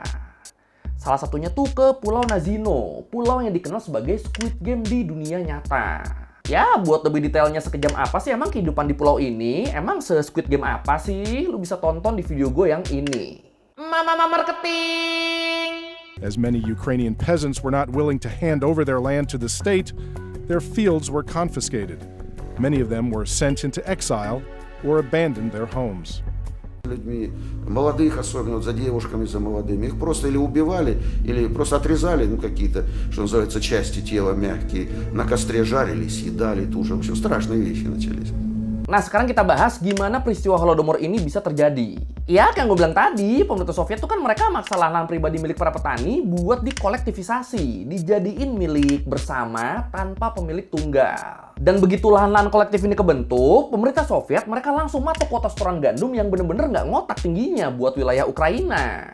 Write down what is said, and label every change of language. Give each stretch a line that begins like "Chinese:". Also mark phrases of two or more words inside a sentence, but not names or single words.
Indonesian: Salah satunya tuh ke Pulau Nazino, pulau yang dikenal sebagai Squid Game di dunia nyata. Ya, buat lebih detailnya sekejam apa sih emang kehidupan di pulau ini? Emang se-Squid Game apa sih? Lu bisa tonton di video gue yang ini. Mama Marketing!
English: As many Ukrainian peasants were not willing to hand over their land to the state, their fields were confiscated. Many of them were sent into exile or abandoned their homes.
Russian: людьми, молодых особенно, вот за девушками, за молодыми. Их просто или убивали, или просто отрезали, ну, какие-то, что называется, части тела мягкие, на костре жарили, съедали, тоже. В общем, страшные вещи начались.
Indonesian: Nah, sekarang kita bahas gimana peristiwa Holodomor ini bisa terjadi. Ya, kayak gue bilang tadi, pemerintah Soviet tuh kan mereka maksa lahan pribadi milik para petani buat dikolektivisasi, dijadiin milik bersama tanpa pemilik tunggal. Dan begitu lahan-lahan kolektif ini kebentuk, pemerintah Soviet mereka langsung matok kuota setoran gandum yang bener-bener nggak ngotak tingginya buat wilayah Ukraina.